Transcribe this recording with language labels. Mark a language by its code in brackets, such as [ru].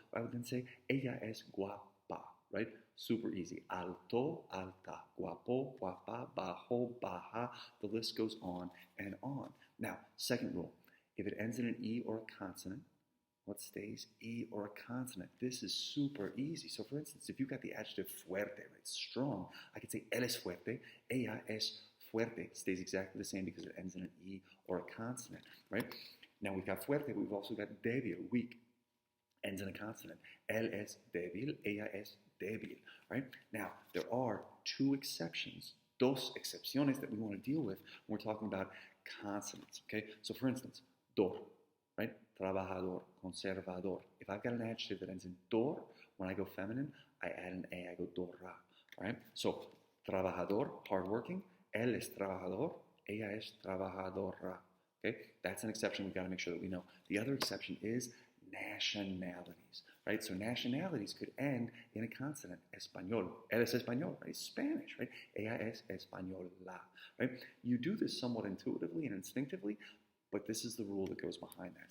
[en] I would then say, [es] ella es guapa, [en] right? Super easy. [es] Alto, alta. Guapo, guapa. Bajo, baja. [en] The list goes on and on. Now, second rule. If it ends in an E or a consonant, what stays? E or a consonant. This is super easy. So for instance, if you've got the adjective fuerte, right? Strong, I could say, [es] él es fuerte. Ella es fuerte. [en] Stays exactly the same because it ends in an E or a consonant, right? Now we've got fuerte, but we've also got débil, weak. Ends in a consonant. [es] Él es débil, ella es débil, right? [en] Now, there are 2 exceptions, [es] dos excepciones [en] that we want to deal with when we're talking about consonants, okay? So for instance, dor, right? [es] Trabajador, conservador. [en] If I've got an adjective that ends in dor, when I go feminine, I add an A, I go dorra, right? So, trabajador, hardworking. [es] Él es trabajador, ella es trabajadora, okay? [en] That's an exception we've got to make sure that we know. The other exception is nationalities, right? So nationalities could end in a consonant. [es] Español. Él es español, right? [en] Spanish, right? [es] Ella es española, right? [en] You do this somewhat intuitively and instinctively, but this is the rule that goes behind that.